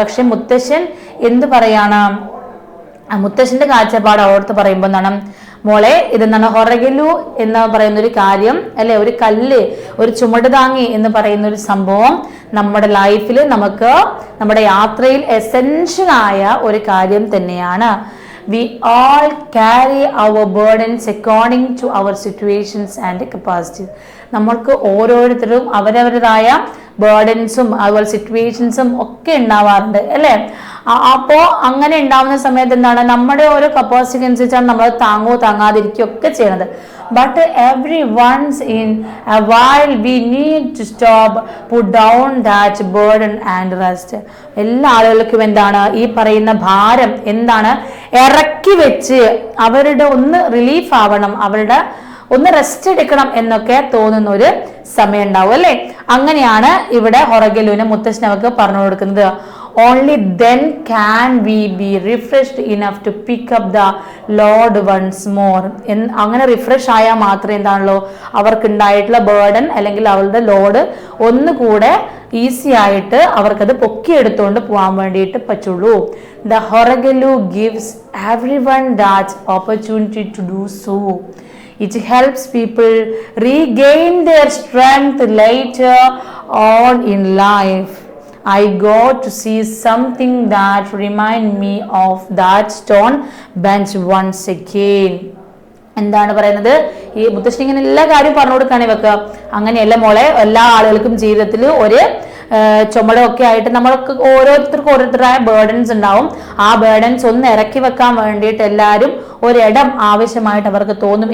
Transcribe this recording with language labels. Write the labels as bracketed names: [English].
[Malayalam] പക്ഷെ മുത്തശ്ശൻ എന്ത് പറയാണ്, മുത്തശ്ശന്റെ കാഴ്ചപ്പാട് അവളോട് പറയുമ്പോൾ എന്താണ്, മോളെ ഇതെന്താണ് ഹൊറഗലു എന്ന് പറയുന്ന ഒരു കാര്യം അല്ലെ, ഒരു കല്ല്, ഒരു ചുമട് താങ്ങി എന്ന് പറയുന്ന ഒരു സംഭവം നമ്മുടെ ലൈഫിൽ നമുക്ക് നമ്മുടെ യാത്രയിൽ എസെൻഷ്യൽ ആയ ഒരു കാര്യം തന്നെയാണ്. [English] We all carry our burdens according to our situations and capacities. [Malayalam] നമ്മൾക്ക് ഓരോരുത്തരും അവരവരുടേതായ ബേർഡൻസും അതുപോലെ സിറ്റുവേഷൻസും ഒക്കെ ഉണ്ടാവാറുണ്ട് അല്ലേ. അപ്പോൾ അങ്ങനെ ഉണ്ടാവുന്ന സമയത്ത് എന്താണ്, നമ്മുടെ ഓരോ കപ്പാസിറ്റി അനുസരിച്ചാണ് നമ്മൾ താങ്ങോ താങ്ങാതിരിക്കുകയോ ഒക്കെ ചെയ്യണത്. [English] But every once in a while we need to stop, put down that burden and rest. [Malayalam] എല്ലാ ആളുകൾക്കും എന്താണ് ഈ പറയുന്ന ഭാരം എന്താണ് ഇറക്കി വെച്ച് അവരുടെ ഒന്ന് റിലീഫ് ആവണം, അവരുടെ ഒന്ന് റെസ്റ്റ് എടുക്കണം എന്നൊക്കെ തോന്നുന്ന ഒരു സമയം ഉണ്ടാവും അല്ലെ. അങ്ങനെയാണ് ഇവിടെ ഹൊറഗലുവിനെ മുത്തശ്ശൻ അവർക്ക് പറഞ്ഞു കൊടുക്കുന്നത്. [English] Only then can we be refreshed enough to pick up the load once more. [Malayalam] അങ്ങനെ റിഫ്രഷ് ആയാൽ മാത്രമേ എന്താണല്ലോ അവർക്ക് ഉണ്ടായിട്ടുള്ള ബേർഡൻ അല്ലെങ്കിൽ അവരുടെ ലോഡ് ഒന്നുകൂടെ ഈസി ആയിട്ട് അവർക്കത് പൊക്കിയെടുത്തുകൊണ്ട് പോകാൻ വേണ്ടിയിട്ട് പറ്റുള്ളൂ. [English] The horagalu gives everyone that opportunity to do so. It helps people regain their strength later on in life. I got to see something that remind me of that stone bench once again. [Malayalam] എന്താണ് പറയുന്നത്, ഈ മുത്തശ്ശി ഇങ്ങനെ എല്ലാ കാര്യം പറഞ്ഞു കൊടുക്കാണ് ഇവക്ക്. അങ്ങനെയല്ല മോളെ, എല്ലാ ആളുകൾക്കും ജീവിതത്തിൽ ഒരു ചുമടൊക്കെ ആയിട്ട് നമ്മൾക്ക് ഓരോരുത്തർക്കും ഓരോരുത്തരായ ബേർഡൻസ് ഉണ്ടാവും. ആ ബേർഡൻസ് ഒന്ന് ഇറക്കി വെക്കാൻ വേണ്ടിയിട്ട് എല്ലാവരും ഒരിടം ആവശ്യമായിട്ട് അവർക്ക് തോന്നും.